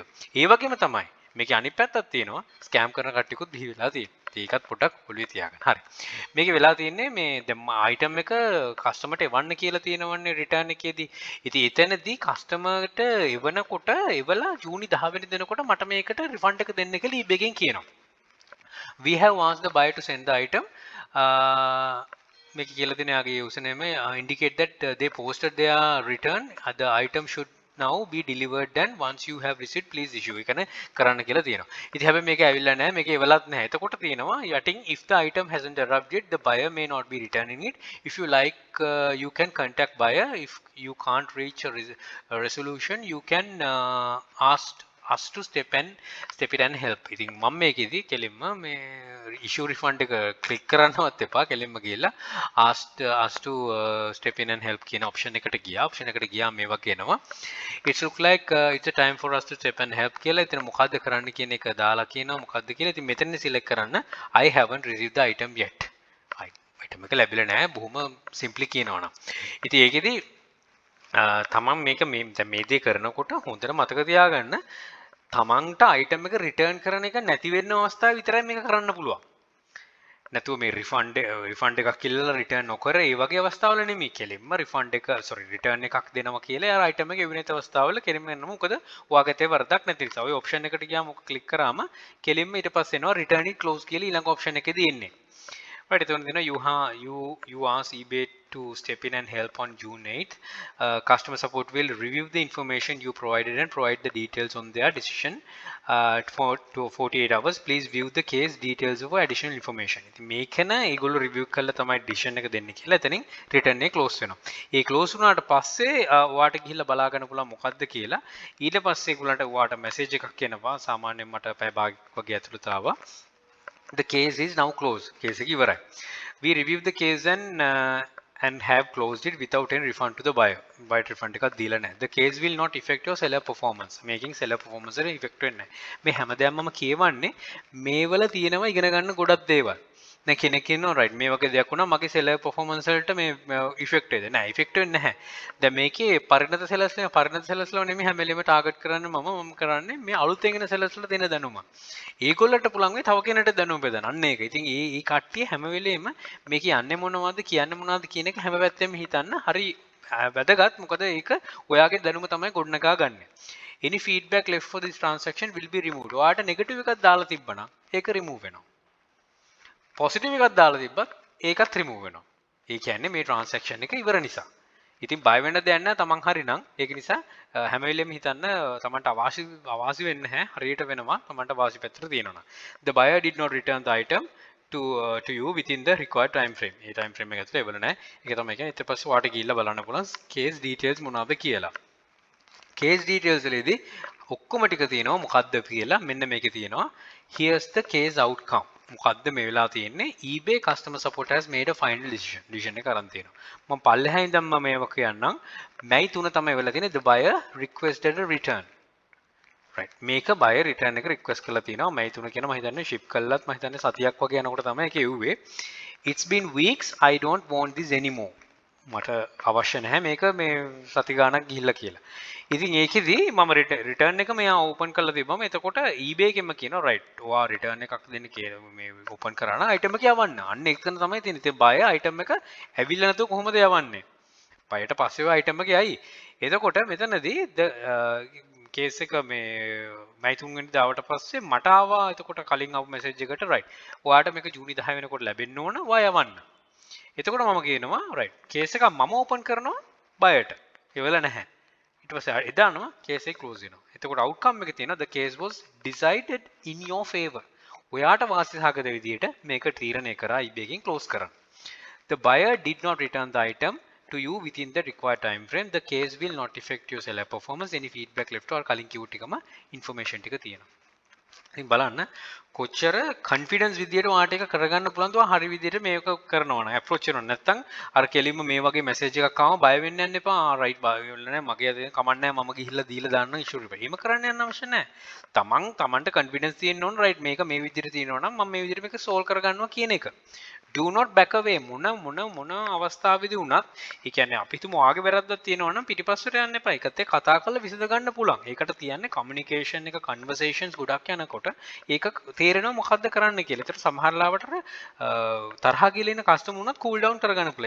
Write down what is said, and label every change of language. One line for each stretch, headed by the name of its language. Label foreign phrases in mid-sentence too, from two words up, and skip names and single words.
Sinhala: ඒ වගේම තමයි මේකේ අනිත් පැත්තක් තියෙනවා ස්කෑම් කරන කට්ටියකුත් බිහි වෙලා තියෙනවා. ඒකත් පොඩ්ඩක් ඔළුවේ තියාගන්න. හරි. මේකේ වෙලා තියෙන්නේ මේ දැන් item එක කස්ටමර්ට එවන්න කියලා තියෙනවන්නේ return එකේදී. ඉතින් එතනදී කස්ටමර්ට එවනකොට එවලා ජූනි 10 වෙනි දිනකොට මට මේකට refund එක දෙන්න කියලා eBay එකෙන් කියනවා.
English: We have asked the buyer to send the item. Make username indicate that they posted their return. The item should now be delivered. Then once you have received, please issue.
Sinhala: එකන කරන්න කියලා තියෙනවා. ඉතින් හැබැයි මේක ඇවිල්ලා නැහැ. මේක එවලත් නැහැ. එතකොට තියෙනවා
English: yachting if the item hasn't arrived yet, the buyer may not be returning it. If you like, you can contact buyer. If you can't reach a resolution, you can ask us to step it and help.
Sinhala: ඉතින් මම මේකෙදි කෙලින්ම මේ
English: issue refund
Sinhala: එක click කරන්නවත් එපා. කෙලින්ම ගිහලා
English: ask to step in and help
Sinhala: කියන option එකට ගියා. option එකට ගියා මේ වගේ එනවා.
English: It look like it's a time for us to step and help කියලා.
Sinhala: ඉතින් මොකද්ද කරන්න කියන එක දාලා කියනවා මොකද්ද කියලා. ඉතින් මෙතන select කරන්න
English: I haven't received the item yet.
Sinhala: item එක ලැබිලා නැහැ. බොහොම simply කියනවනම්. ඉතින් ඒකෙදි තමන් මේක මේ දේ කරනකොට හොඳට මතක තියාගන්න තමන්ට item එක return කරන එක නැති වෙන්න අවස්ථාව විතරයි මේක කරන්න පුළුවන්. නැතුව මේ refund එකක් කියලා return නොකර ඒ වගේ අවස්ථාවල නෙමෙයි කෙලින්ම return එකක් දෙනවා කියලා අර item එක එවිනෙත අවස්ථාවල කෙලින්ම එන්න මොකද ඔයාගතේ වරදක් නැති නිසා. ඔය option එකට ගියාම ඔක click කරාම කෙලින්ම ඊට පස්සේ එනවා
English: return it close
Sinhala: කියලා ඊළඟ option එකේදී එන්නේ.
English: Right,
Sinhala: එතකොට දෙනවා
English: you ask eBay to step in and help on June 8th. Customer support will review the information you provided and provide the details on their decision for 48 hours. Please view the case details for additional information.
Sinhala: ඉතින් මේකන ඒගොල්ලෝ review කරලා තමයි decision එක දෙන්නේ කියලා එතනින් return එක close වෙනවා. ඒ close වුණාට පස්සේ ඔයාට ගිහිල්ලා බලා ගන්න පුළුවන් මොකද්ද කියලා. ඊට පස්සේ ඒගොල්ලන්ට ඔයාට message එකක් එනවා. සාමාන්‍යයෙන් මට පැය භාගයක් වගේ ඇතුළත ආවා.
English: The case is now closed. Case
Sinhala: එක ඉවරයි.
English: We reviewed the case and have closed it without any refund to the buyer. Buyer refund
Sinhala: එකක් දීලා නැහැ.
English: The case will not affect your seller performance. Making seller performance
Sinhala: එක affect වෙන්නේ නැහැ. මේ හැමදේම මම කියවන්නේ මේවල තියෙනවා ඉගෙන ගන්න ගොඩක් දේවල්. දැන් කෙනෙක් කියනවා right මේ වගේ දෙයක් වුණා මගේ
English: seller performance
Sinhala: වලට මේ effect වෙද නැහැ. effect වෙන්නේ නැහැ. දැන් මේකේ පරිණත sellers ලා නෙමෙයි හැම වෙලෙම target කරන්නේ මම කරන්නේ මේ අලුතෙන් එන sellers වලට දෙන දැනුම. ඒගොල්ලන්ට පුළුවන් වෙයි තව කෙනෙක්ට දැනුම බෙදන්න. අන්න ඒක. ඉතින් මේ කට්ටිය හැම වෙලෙම මේ කියන්නේ මොනවද කියන්නේ මොනවද කියන එක හැම පැත්තෙම හිතන්න හරි වැදගත්. මොකද ඒක ඔයාගේ දැනුම තමයි ගොඩනගා ගන්න.
English: Any feedback left for this transaction will be removed.
Sinhala: ඔයාට negative එකක් දාලා තිබ්බනම් ඒක remove වෙනවා. positive එකක් දාලා තිබ්බත් ඒකත් remove වෙනවා. ඒ කියන්නේ මේ transaction එක ඉවර නිසා. ඉතින් බය වෙන්න දෙයක් නැහැ තමන් හරි නම්. ඒක නිසා හැම වෙලෙම හිතන්න තමන්ට අවාසි වෙන්නේ නැහැ. හරියට වෙනවා තමන්ට වාසි පැත්තට තියෙනවා.
English: The buyer did not return the item to you within the required time frame.
Sinhala: මේ
English: time frame
Sinhala: එක ඇතුළේ එවල නැහැ. ඒක තමයි කියන්නේ. ඊට පස්සේ ඔයාලට ගිහිල්ලා බලන්න පුළුවන්
English: case details
Sinhala: මොනවද කියලා.
English: case details
Sinhala: වලදී ඔක්කොම ටික තියෙනවා මොකද්ද කියලා මෙන්න මේකේ තියෙනවා.
English: Here's the case outcome.
Sinhala: මොකද්ද මේ වෙලා තියෙන්නේ?
English: eBay customer support has made a final decision
Sinhala: එක අරන් තියෙනවා. මම පල්ලෙහා ඉඳන් මම මේක කියන්නම්. May 3 තමයි වෙලා තියෙන්නේ.
English: The buyer requested a return.
Sinhala: right මේක
English: buyer return
Sinhala: එක request කරලා තියෙනවා. May 3 කියන මම හිතන්නේ ship කළාත් මම හිතන්නේ සතියක් වගේ යනකොට තමයි ඒක එව්වේ.
English: It's been weeks, I don't want this anymore.
Sinhala: මට අවශ්‍ය නැහැ මේක මේ සති ගාණක් ගිහිල්ලා කියලා. ඉතින් ඒකෙදි මම රිටර්න් එක මෙයා ඕපන් කරලා තිබ්බම එතකොට eBay එකෙන්ම කියනවා right ඔයා රිටර්න් එකක් දෙන්න කියලා මේ ඕපන් කරා නම් item එක යවන්න. අන්න එතන තමයි තියෙන්නේ. ඉතින් buyer item එක ඇවිල්ලා නැතුව කොහොමද යවන්නේ? බයට පස්සේ ඔය item එක යයි. එතකොට මෙතනදී කේස් එක මේ මයි 3 වෙනිදා ආවට පස්සේ මට ආවා එතකොට කලින් ආපු මැසේජ් එකට right ඔයාට මේක ජූනි 10 වෙනකොට ලැබෙන්න ඕන ඔයා යවන්න. එතකොට මම කියනවා right කේස් එක මම ඕපන් කරනවා බයර්ට. ඒවල නැහැ. ඊට පස්සේ එදානවා කේස් එක ක්ලෝස් වෙනවා. එතකොට outcome එක තියෙනවා
English: the case was decided in your favor.
Sinhala: ඔයාට වාසිසහගත විදියට මේක තීරණය කරා eBay එකෙන් ක්ලෝස් කරන්න.
English: The buyer did not return the item to you within the required time frame. The case will not affect your seller performance. Any feedback left or
Sinhala: කලින් කිව්ව ටිකම information ටික තියෙනවා. ඉතින් බලන්න කොච්චර confidence විදියට ඔයාට ඒක කරගන්න පුළුවන්ද ඔයා හරි විදියට මේක කරනවා නම් approach කරනවා නැත්නම් අර කෙලින්ම මේ වගේ message එකක් ආවම බය වෙන්න යන්න එපා. right බය වෙන්න නැහැ මගේ අද කමක් නැහැ මම ගිහිල්ලා දීලා දාන්න issue එක. එහෙම කරන්න යන්න අවශ්‍ය නැහැ. තමන්ට confidence තියෙන්න ඕන right මේක මේ විදියට තියෙනවා නම් මම මේ විදියට මේක solve කරගන්නවා කියන එක.
English: do not back away
Sinhala: මොන අවස්ථාවේදී වුණත් ඒ කියන්නේ අපි හිතමු ඔයාගේ වැරද්දක් තියෙනවා නම් පිටිපස්සට යන්න එපා. ඒකත් එක්ක කතා කරලා විසඳ ගන්න පුළුවන්. ඒකට තියන්නේ communication එක conversations ගොඩක් යනකොට ඒක තේරෙනවා මොකද්ද කරන්න කියලා. ඒතර සමහර ලාවට තරහ ගිලින කස්ටමර් උනත්
English: cool down
Sinhala: කරගන්න පුළුවන්.